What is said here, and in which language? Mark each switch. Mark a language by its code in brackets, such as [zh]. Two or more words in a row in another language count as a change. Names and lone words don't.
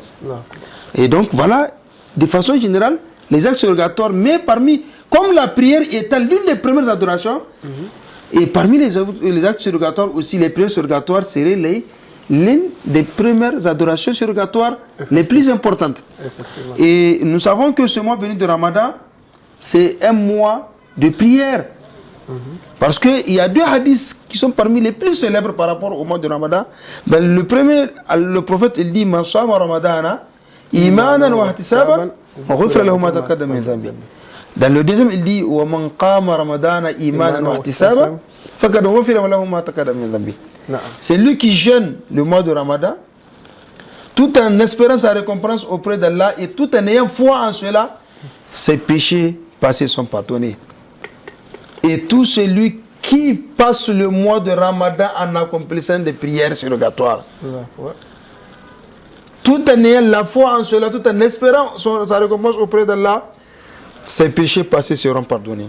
[fr] Et donc voilà, de façon générale, les actes surrogatoires, mais comme la prière étant l'une des premières adorations, et parmi les actes surrogatoires aussi, les prières surrogatoires seraient l'une des premières adorations surrogatoires les plus importantes. Et nous savons que ce mois béni de Ramadan, c'est un mois de prière. Parce qu'il y a deux hadiths qui sont parmi les plus célèbres par rapport au mois de Ramadan. Dans le premier, le prophète il dit [ar] من صام رمضان إيمانا واحتسابا وغفر له ما تقدم من ذنبه. [fr] Dans le deuxième, il dit [ar] ومن قام رمضان إيمانا واحتسابا فقد غفر له ما تقدم من ذنبه. [fr] C'est lui qui jeûne le mois de Ramadan tout en espérant sa récompense auprès d'Allah et tout en ayant foi en cela, ses péchés passés sont pardonnés. Et tout celui qui passe le mois de Ramadan en accomplissant des prières surrogatoires, tout en ayant la foi en cela, tout en espérant sa récompense auprès d'Allah, ses péchés passés seront pardonnés.